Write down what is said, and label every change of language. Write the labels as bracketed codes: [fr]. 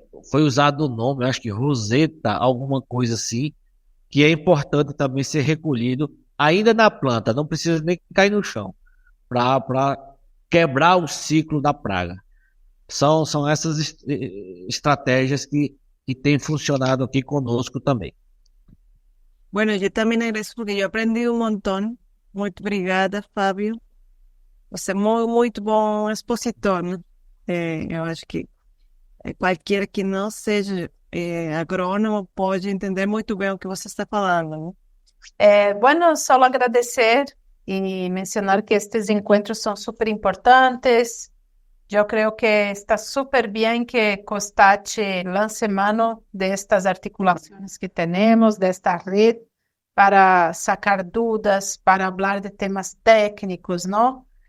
[pt] Foi usado o nome, acho que roseta, alguma coisa assim, que é importante também ser recolhido ainda na planta, não precisa nem cair no chão, para quebrar o ciclo da praga. São essas estratégias que têm funcionado aqui conosco também. [es] Bueno, yo también agradezco porque yo aprendí un montón. [pt] Muito obrigada, Fábio. Você é muito bom expositor, né? Eu acho que qualquer que não seja agrônomo pode entender muito bem o que você está falando, né? [es] Bueno, solo agradecer y mencionar que estos encuentros son súper importantes. Yo creo que está súper bien que Costache lance mano de estas articulaciones que tenemos, de esta red, para sacar dudas, para hablar de temas técnicos, ¿no?